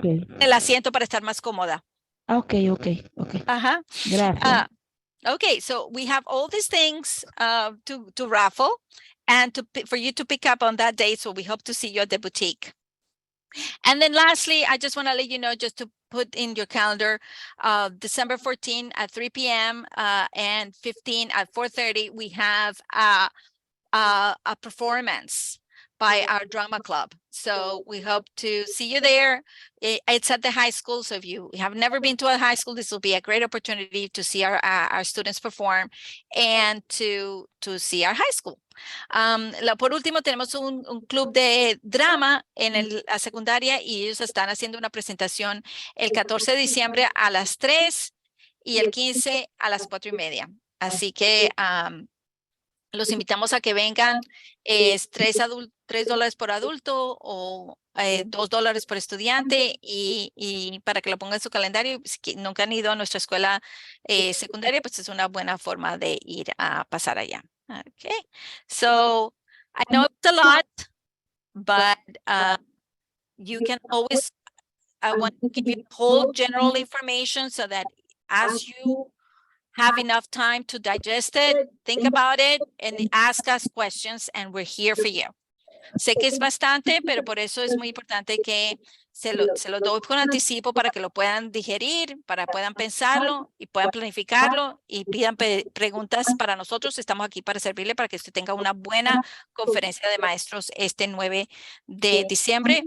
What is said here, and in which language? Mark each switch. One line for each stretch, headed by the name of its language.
Spanish: poner el asiento para estar más cómoda. Ok. Ajá. Gracias.
English: Okay, so we have all these things to raffle and for you to pick up on that day. So we hope to see you at the boutique. And then lastly, I just want to let you know, just to put in your calendar, December 14 at 3 p.m. And 15 at 4:30, we have a performance by our drama club. So we hope to see you there. It's at the high school. So if you have never been to a high school, this will be a great opportunity to see our students perform and to see our high school.
Spanish: Por último, tenemos un club de drama en la secundaria y ellos están haciendo una presentación el 14 de diciembre a las 3 y el 15 a las 4:30. Así que los invitamos a que vengan. Es $3 por adulto o $2 por estudiante y para que lo pongan en su calendario. Si nunca han ido a nuestra escuela secundaria, pues es una buena forma de ir a pasar allá.
English: Okay, so I know it's a lot, but you can always, I want to give you whole general information so that as you have enough time to digest it, think about it, and ask us questions, and we're here for you.
Spanish: Sé que es bastante, pero por eso es muy importante que se lo doy con anticipo para que lo puedan digerir, para que puedan pensarlo y puedan planificarlo y pidan preguntas para nosotros. Estamos aquí para servirle para que usted tenga una buena conferencia de maestros este 9 de diciembre.